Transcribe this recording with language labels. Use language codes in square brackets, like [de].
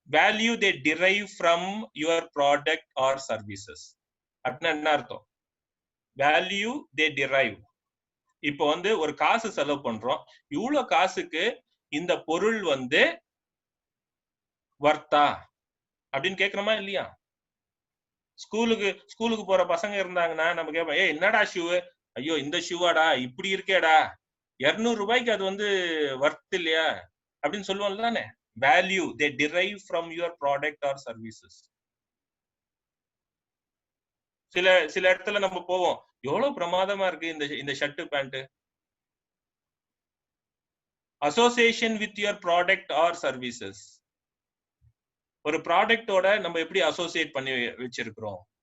[en] Value they derive from your product or services. [ta] அப்படின்னா என்ன அர்த்தம்? [en] Value they derive. [ta] இப்போ வந்து ஒரு காசு செலவு பண்றோம், இவ்வளவு காசுக்கு இந்த பொருள் வந்து வர்த்தா அப்படின்னு கேக்குறோமா இல்லையா? ஸ்கூலுக்கு போற பசங்க இருந்தாங்கன்னா நம்ம கேட்போம், என்னடா ஷூ, ஐயோ இந்த ஷூவாடா இப்படி இருக்கேடா, 200 ரூபாய்க்கு அது வந்து வர்த் இல்லையா அப்படின்னு சொல்லுவோம் தானே. [en] Value they derive from your product or services. [ta] சில இடத்துல நம்ம போவோம், எவ்வளவு பிரமாதமா இருக்கு இந்த shirt pant. [en] Association with your product or services. [ta] ஒரு ப்ராடக்டோட நம்ம எப்படி அசோசியேட் பண்ணி வச்சிருக்கிறோம்.